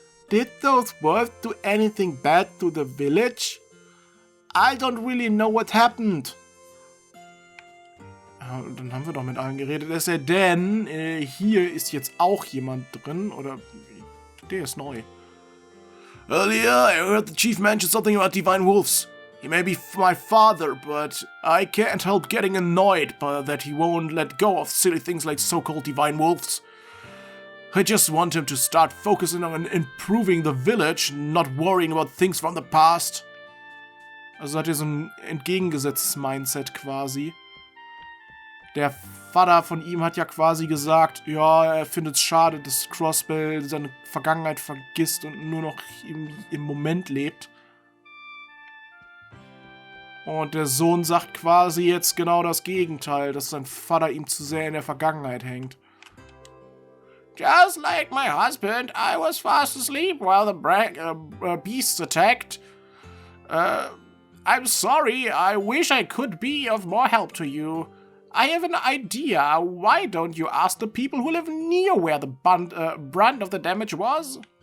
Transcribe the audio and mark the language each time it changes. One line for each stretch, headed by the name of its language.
English: Did those wolves do anything bad to the village? I don't really know what happened.
German: Ja, dann haben wir doch mit allen geredet. Es sei denn, hier ist jetzt auch jemand drin. Oder der ist neu.
English: Earlier, I heard the chief mention something about divine wolves. He may be my father, but I can't help getting annoyed by that he won't let go of silly things like so-called divine wolves. I just want him to start focusing on improving the village, not worrying about things from the past.
German: Also hat er so ein entgegengesetztes Mindset quasi. Der Vater von ihm hat ja quasi gesagt, ja, er findet es schade, dass Crossbell seine Vergangenheit vergisst und nur noch im Moment lebt. Und der Sohn sagt quasi jetzt genau das Gegenteil, dass sein Vater ihm zu sehr in der Vergangenheit hängt.
English: Just like my husband, I was fast asleep while the beasts attacked. I'm sorry, I wish I could be of more help to you. I have an idea. Why don't you ask the people who live near where the brunt of the damage was?